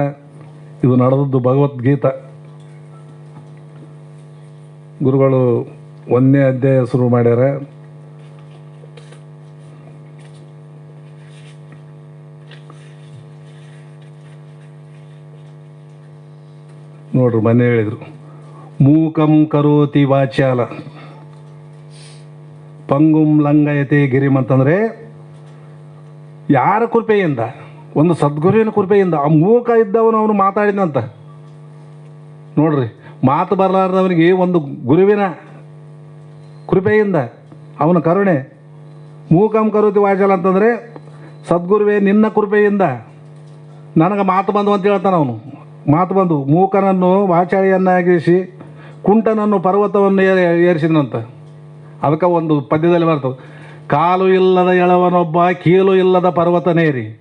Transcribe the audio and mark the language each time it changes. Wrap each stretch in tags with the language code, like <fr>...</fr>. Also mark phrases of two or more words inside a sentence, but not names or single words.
<kn>ಇದು ನಡೆದದ್ದು ಭಗವದ್ಗೀತಾ. ಗುರುಗಳು 1ನೇ ಅಧ್ಯಾಯ ಶುರು ಮಾಡ್ಯಾರ. ನೋಡ್ರಿ, ಮೊನ್ನೆ ಹೇಳಿದರು,</kn> <sa>ಮೂಕಂ ಕರೋತಿ ವಾಚಾಲ ಪಂಗುಂ ಲಂಗಯತೆ ಗಿರಿಂ</sa> <kn>ಅಂತಂದರೆ ಯಾರ ಕೃಪೆಯಿಂದ? ಒಂದು ಸದ್ಗುರುವಿನ ಕೃಪೆಯಿಂದ. ಆ ಮೂಕ ಇದ್ದವನು ಅವನು ಮಾತಾಡಿದಂತ. ನೋಡ್ರಿ, ಮಾತು ಬರಲಾರ್ದವನಿಗೆ ಒಂದು ಗುರುವಿನ ಕೃಪೆಯಿಂದ, ಅವನ ಕರುಣೆ.</kn> <sa>ಮೂಕಂ ಕರೋತಿ ವಾಚಾಲ</sa> <kn>ಅಂತಂದರೆ ಸದ್ಗುರುವೇ ನಿನ್ನ ಕೃಪೆಯಿಂದ ನನಗೆ ಮಾತು ಬಂದು ಅಂತ ಹೇಳ್ತಾನೆ ಅವನು. ಮಾತು ಬಂದು ಮೂಕನನ್ನು ವಾಚಾಳಿಯನ್ನಾಗಿಸಿ ಕುಂಟನನ್ನು ಪರ್ವತವನ್ನು ಏರಿಸಿದನಂತ. ಅದಕ್ಕೆ ಒಂದು ಪದ್ಯದಲ್ಲಿ ಬರ್ತದೆ, ಕಾಲು ಇಲ್ಲದ ಎಳವನೊಬ್ಬ ಕೀಲು ಇಲ್ಲದ ಪರ್ವತನೇರಿ.</kn>